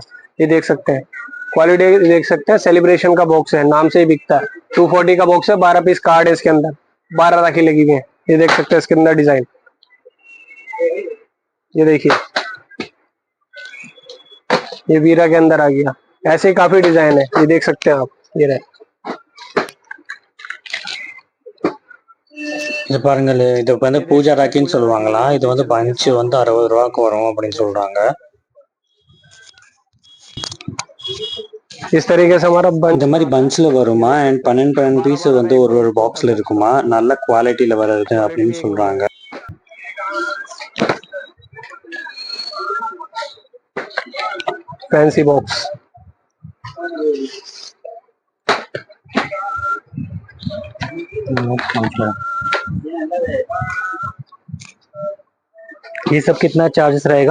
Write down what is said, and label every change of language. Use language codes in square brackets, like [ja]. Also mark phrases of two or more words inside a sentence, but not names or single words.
[hi] ये देख सकते हैं, क्वालिटी देख सकते हैं। सेलिब्रेशन का बॉक्स है, नाम से ही बिकता है। 240 का बॉक्स है, 12 [en] piece card [hi] है इसके अंदर, 12 राखी लगी हुई है। ये देख सकते हैं इसके अंदर डिजाइन, ये देखिए, ये वीरा के अंदर आ गया। ऐसे ही काफी डिजाइन है, ये देख सकते हैं आप। ये रहे, [ta] இது பாருங்க, இது வந்து பூஜா ராக்கின்னு சொல்லுவாங்களா. இது வந்து பஞ்ச் வந்து 60 ரூபாய்க்கு வரும் அப்படின்னு சொல்றாங்க. [hi] इस तरीके से हमारा [ta] இந்த மாதிரி பஞ்ச்ல வருமா. [en] and 12 piece [ta] வந்து ஒரு பாக்ஸ்ல இருக்குமா, நல்ல குவாலிட்டியில வருது அப்படின்னு சொல்றாங்க. [en] fancy box, [hi] ये सब कितना चार्जेस रहेगा?